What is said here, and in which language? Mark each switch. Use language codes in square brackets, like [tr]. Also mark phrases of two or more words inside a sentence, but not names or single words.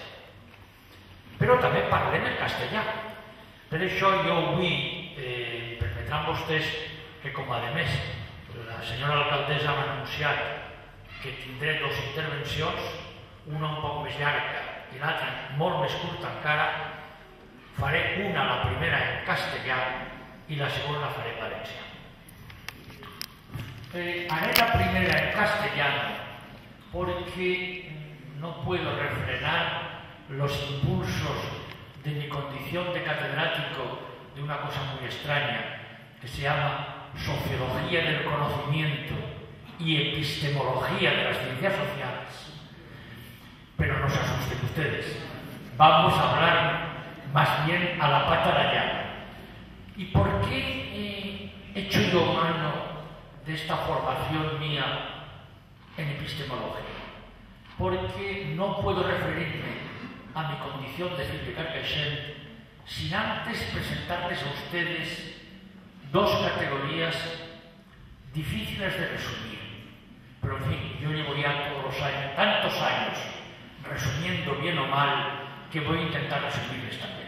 [ca] Però també parlem el castellà. Per això jo vull, permetran vostès que com a més la senyora alcaldessa m'ha anunciat que tindré 2 intervencions, una un poc més llarga i l'altra molt més curta encara, faré una, la primera en castellà [es] y la segunda [ca] la faré en valencià. [es] Haré la primera en castellano porque no puedo refrenar los impulsos de mi condición de catedrático de una cosa muy extraña que se llama Sociología del Conocimiento y Epistemología de las Ciencias Sociales. Pero no se asusten ustedes, vamos a hablar más bien a la pata de allá. ¿Y por qué he hecho yo mano de esta formación mía en epistemología? Porque no puedo referirme a mi condición de [ca] fill de Carcaixent [es] sin antes presentarles a ustedes 2 categorías difíciles de resumir. Pero en fin, yo llevo ya todos los años, tantos años, resumiendo bien o mal, que voy a intentar resumirles también.